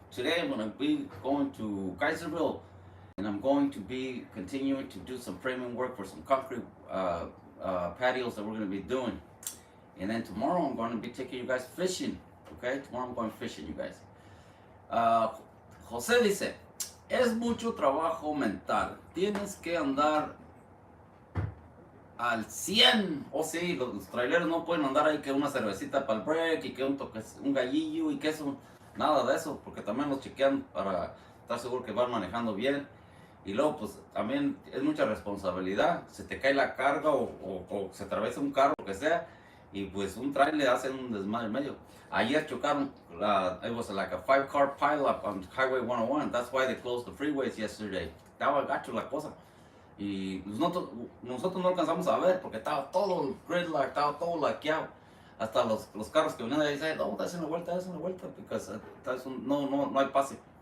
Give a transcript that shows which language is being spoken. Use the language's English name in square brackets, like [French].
[English] Today I'm going to be going to Kaiserville, and I'm going to be continuing to do some framing work for some concrete patios that we're going to be doing. And then tomorrow I'm going to be taking you guys fishing, okay? Tomorrow I'm going fishing, you guys. [Spanish] José dice, es mucho trabajo mental, tienes que andar al 100. Oh sí, los traileros no pueden andar ahí que una cervecita para el break y que un gallillo y que eso, nada de eso, porque también los chequean para estar seguro que van manejando bien. Y luego pues también es mucha responsabilidad, se te cae la carga o se atraviesa un carro, lo que sea, y pues un trailer hace un desmadre en medio. Ayer chocaron, [English] it was like a 5-car pileup on Highway 101, that's why they closed the freeways yesterday. [Spanish] Estaba gacho la cosa. Y nosotros no alcanzamos a ver porque estaba todo el gridlock, estaba todo laqueado. Hasta los carros que venían de ahí dicen, no, dale una vuelta, porque no hay pase.